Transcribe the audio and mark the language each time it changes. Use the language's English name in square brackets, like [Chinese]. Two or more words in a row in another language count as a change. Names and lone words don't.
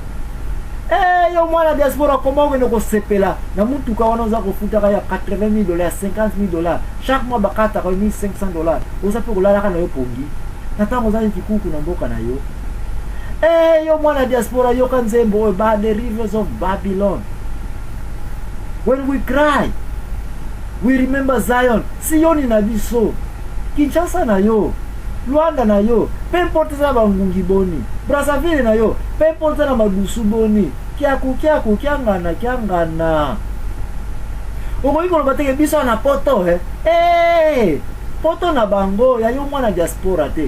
[Lingala] Yo mwana diaspora koma okende kosepela na mutuka wana oza kofutaka ya $80,000 ya $50,000 [French] chaque mois [Lingala] bakataka $1,500 oza mpe kolalaka na yo pongi na ntango ozali kikuku na mboka na yo. Yo mwana diaspora yoka nzembo oyo [English] by the rivers of Babylon. When we cry, we remember Zion. [Lingala] Sioni na biso, Kinshasa na yo, Luanda na yo, pe importe za bangungi boni, Brazzaville na yo, pe importe na madusu boni, kiaku kiangana. Oko iko bateke biso na poto poto na bango ya yo mwana diaspora te.